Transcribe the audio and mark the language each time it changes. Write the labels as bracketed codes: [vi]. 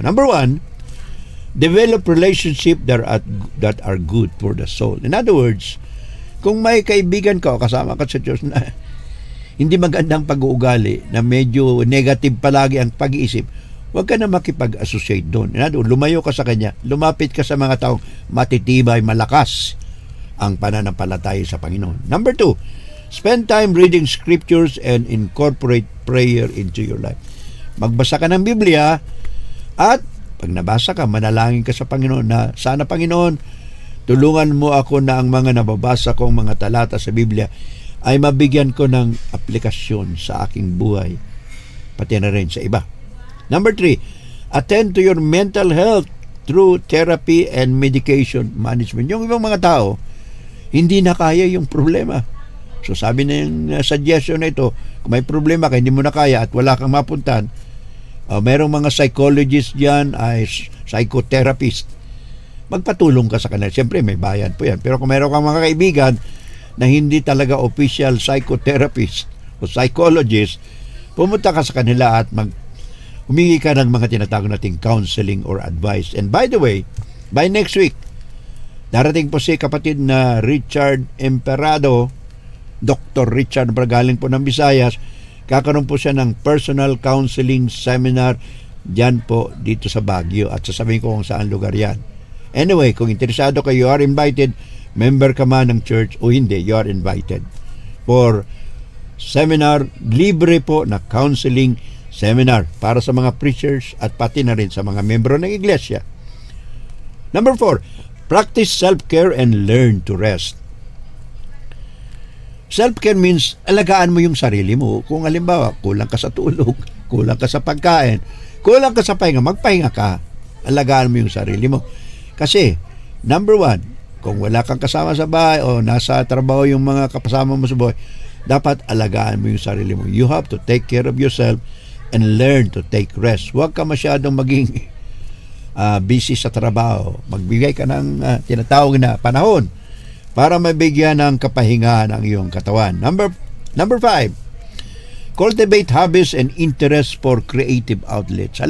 [en] Number 1, develop relationship that are good for the soul. In other words, [tl] kung may kaibigan ka o kasama ka sa Diyos na hindi magandang pag-uugali, na medyo negative palagi ang pag-iisip, huwag ka na makipag-associate doon. [en] In other words, [tl] lumayo ka sa kanya, lumapit ka sa mga taong matitibay, malakas ang pananampalataya sa Panginoon. [en] Number 2, spend time reading scriptures and incorporate prayer into your life. [tl] Magbasa ka ng Biblia at pag nabasa ka, manalangin ka sa Panginoon na sana Panginoon, tulungan mo ako na ang mga nababasa kong mga talata sa Biblia ay mabigyan ko ng aplikasyon sa aking buhay, pati na rin sa iba. [en] Number 3, attend to your mental health through therapy and medication management. [tl] Yung ibang mga tao, hindi na kaya yung problema. So sabi na yung suggestion na ito, kung may problema ka, hindi mo na kaya at wala kang mapuntahan, merong mga psychologist dyan, ay psychotherapist, magpatulong ka sa kanila. Siyempre may bayan po yan. Pero kung meron kang mga kaibigan na hindi talaga official psychotherapist o psychologist, pumunta ka sa kanila at humingi ka ng mga tinatawag nating counseling or advice. [en] And by the way, by next week, [tl] darating po si kapatid na [en] Richard Emperado, Dr. [tl] Richard Bragaling po ng Visayas. Kakaroon po siya ng personal counseling seminar dyan po dito sa Baguio at sasabihin ko kung saan lugar yan. [en] Anyway, [tl] kung interesado kayo, [en] you are invited. [tl] Member ka man ng church o hindi, [en] you are invited for seminar, [tl] libre po na counseling seminar para sa mga preachers at pati na rin sa mga membro ng iglesia. [en] Number 4, practice self-care and learn to rest. Self-care means [tl] alagaan mo yung sarili mo. Kung halimbawa, kulang ka sa tulog, kulang ka sa pagkain, kulang ka sa pahinga, magpahinga ka. Alagaan mo yung sarili mo. Kasi, number 1, kung wala kang kasama sa bahay o nasa trabaho yung mga kasama mo sa buhay, dapat alagaan mo yung sarili mo. [en] You have to take care of yourself and learn to take rest. [tl] Huwag ka masyadong maging busy sa trabaho. Magbigay ka ng tinatawag na panahon para mabigyan ng kapahingahan ang iyong katawan. [en] Number 5, cultivate hobbies and interests for creative outlets.